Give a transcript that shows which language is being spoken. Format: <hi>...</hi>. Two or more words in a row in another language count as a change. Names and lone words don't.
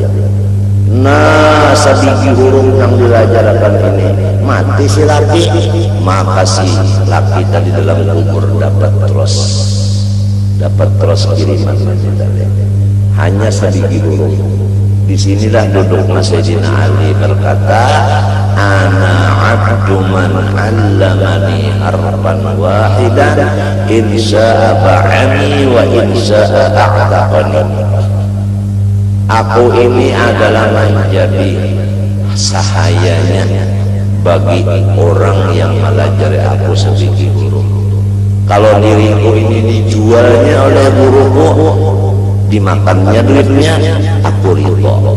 <bjn>Nah, sabigi huruf yang dilajarkan ini mati si laki, maka si laki tadi dalam kubur dapat terus kiriman tadi. Hanya sabigi huruf. Disinilah duduk Sayyidina Ali berkata,</bjn> <ar>أنا عبد من علمني حرفا واحدا إن شاء باعني وإن شاء أعتقني.</ar> <id>Aku ini adalah menjadi sahayanya bagi orang yang melajari aku sebagai guru. Kalau diriku ini dijualnya oleh guruku, dimakannya duitnya, aku ridho.</id>